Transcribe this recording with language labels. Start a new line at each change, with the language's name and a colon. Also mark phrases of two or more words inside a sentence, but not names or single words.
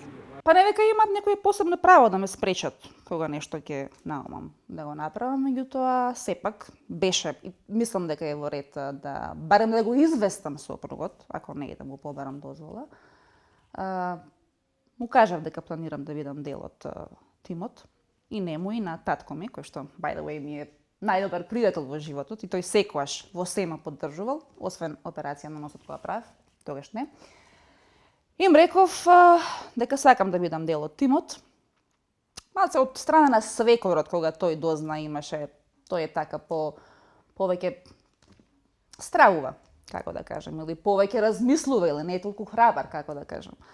Macedonian: Па не дека имат некој посебно право да ме спречат кога нешто ќе наумам да го направам, меѓутоа сепак беше, и мислам дека е во ред да барем да го известам сопругот, ако не е да му побарам дозвола. Му кажав дека планирам да бидам дел од тимот и нему и на татко ми, кој што
English: by the way
Macedonian: ми е најдобар пријател во животот и тој секогаш во се ме поддржувал, освен операција на носот која правев, тогаш не. Им реков дека сакам да бидам дел од тимот. Малце од страна на свекорот, кога тој дозна, имаше, тој е така повеќе стравува, како да кажем, или повеќе размислува, или не е толку храбар, како да кажем.